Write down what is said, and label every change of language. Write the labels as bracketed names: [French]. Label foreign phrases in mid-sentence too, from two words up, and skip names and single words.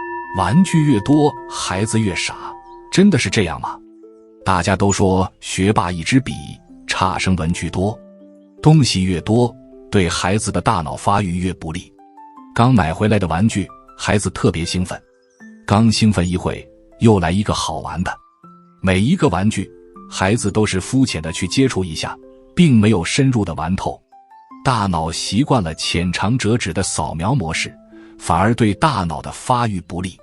[Chinese] 玩具越多，孩子越傻，真的是这樣嗎？大家都說学霸一支筆，差生文具多，東西越多，对孩子的大腦發育越不利。剛買回來的玩具，孩子特別興奮，剛興奮一會，又來一個好玩的。每一個玩具，孩子都是膚淺的去接觸一下，並沒有深入的玩透。大腦習慣了淺嘗輒止的掃描模式，反而對大腦的發育不利。